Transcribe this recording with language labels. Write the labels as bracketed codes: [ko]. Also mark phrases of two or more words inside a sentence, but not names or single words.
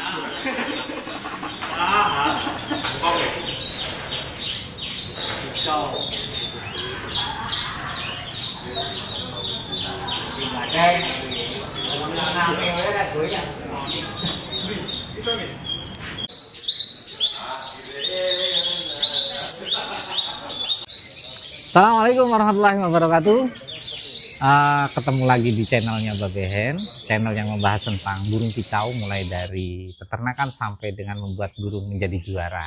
[id] Oke. [vi] Ciao. Đây. Làm cái đấy là suối nhỉ? [ar] السلام عليكم ورحمة الله وبركاته. [id] Ketemu lagi di channelnya Babehen, channel yang membahas tentang burung kicau mulai dari peternakan sampai dengan membuat burung menjadi juara.